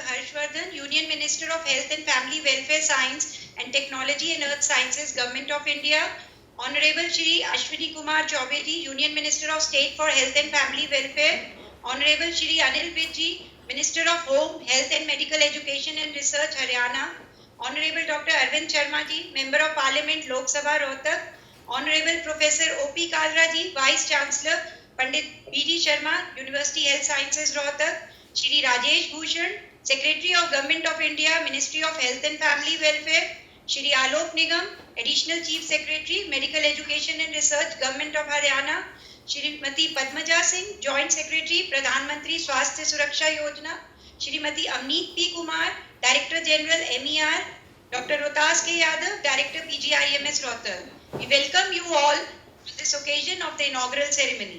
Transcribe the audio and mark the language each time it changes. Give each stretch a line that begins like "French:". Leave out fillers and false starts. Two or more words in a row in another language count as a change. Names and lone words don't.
English: Harshvardhan, Union Minister of Health and Family Welfare Science and Technology and Earth Sciences, Government of India. Honorable Shri Ashwini Kumar Chaubey ji, Union Minister of State for Health and Family Welfare. Honorable Shri Anil Vij ji, Minister of Home, Health and Medical Education and Research, Haryana. Honorable Dr. Arvind Sharma ji, Member of Parliament, Lok Sabha, Rohtak. Honorable Professor O.P. Kalra ji, Vice Chancellor, Pandit B.D. Sharma, University Health Sciences, Rohtak. Shri Rajesh Bhushan, Secretary of Government of India, Ministry of Health and Family Welfare. Shri Alok Nigam, Additional Chief Secretary, Medical Education and Research, Government of Haryana. Shrimati Padmaja Singh, Joint Secretary, Pradhan Mantri Swasthya Suraksha Yojana. Shrimati Amneet P. Kumar, Director General MER. Dr. Rohtas K. Yadav, Director PGIMS Rohtak. We welcome you all on this occasion of the inaugural ceremony.